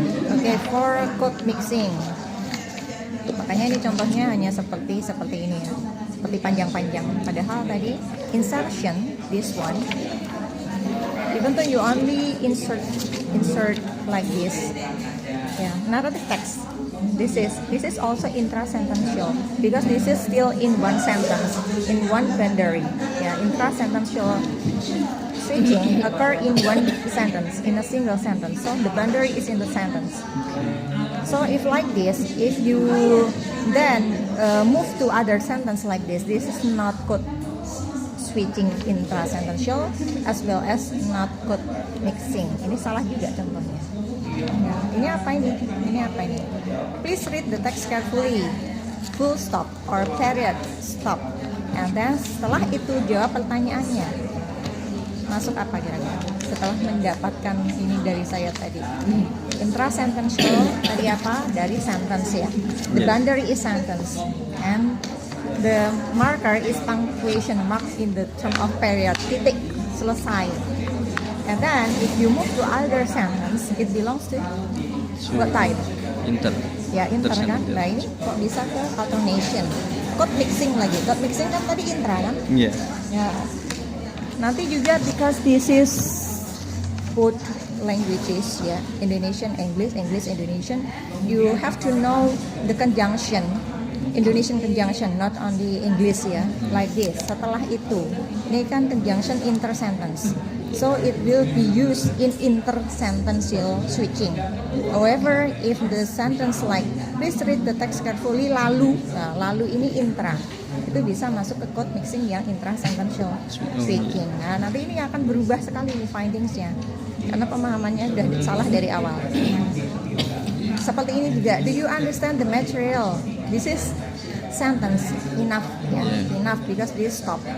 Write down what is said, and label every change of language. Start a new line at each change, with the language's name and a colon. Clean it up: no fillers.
Indonesian: Oke, for code mixing, makanya ini contohnya hanya seperti ini ya, seperti panjang-panjang. Padahal tadi
English: insertion, this one, even though you only insert like this, yeah, narrative text. This is also intrasentential because this is still in one sentence, in one boundary. Yeah, intrasentential switching occur in one sentence, in a single sentence. So the boundary is in the sentence. So if like this, if you then move to other sentence like this is not code switching intrasentential as well as not code mixing.
Indonesian: Ini salah juga contohnya. Ya, ini apa ini? Ini apa ini?
English: Please read the text carefully. Full stop or period stop. And then
Indonesian: setelah itu jawab pertanyaannya. Masuk apa kira-kira? Setelah mendapatkan ini dari saya tadi. Intrasentential tadi apa? Dari sentence ya.
English: The boundary is sentence. And the marker is punctuation mark in the term of period.
Indonesian: Titik. Selesai.
English: And then if you move to other sentence, it belongs to what type? Inter.
Indonesian: Ya, inter kan? Nah ini kok bisa ke alternation. Code mixing lagi. Code mixing kan tadi intra kan?
English: Yeah.
Indonesian: Ya. Nanti juga
English: because this is both languages ya, Indonesian, English, English, Indonesian, you have to know the conjunction, Indonesian conjunction, not only English ya, like this.
Indonesian: Setelah itu, ini kan conjunction intersentence.
English: So it will be used in intersentential switching. However, if the sentence like please read the text carefully
Indonesian: lalu, nah, lalu ini intra, itu bisa masuk ke code mixing yang intrasentential switching. Nah nanti ini akan berubah sekali nih findingsnya, karena pemahamannya udah salah dari awal. Seperti ini juga.
English: Do you understand the material? This is sentence enough ya, enough because this stop.